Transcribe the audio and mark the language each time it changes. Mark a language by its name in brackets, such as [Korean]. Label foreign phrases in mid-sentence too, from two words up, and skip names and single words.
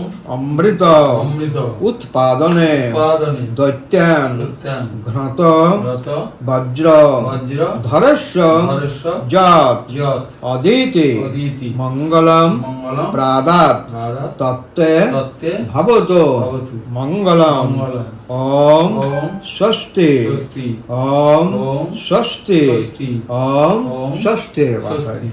[Sanskrit] অমৃত অমৃত উৎপাদনে উৎপাদনে দৈত্যান দৈত্যান ঘ্রাত ব্রত বজ্র বজ্র ধরস্য ধরস্য যৎ যৎ অদিতি অদিতি মঙ্গলম মঙ্গলম প্রাদাত রাধাত তত্তে তত্তে ভবতু ভবতু মঙ্গলম মঙ্গলম ওম ওম স্বস্তি স্বস্তি ওম ওম স্বস্তি স্বস্তি ওম ওম স্বস্তি স্বস্তি।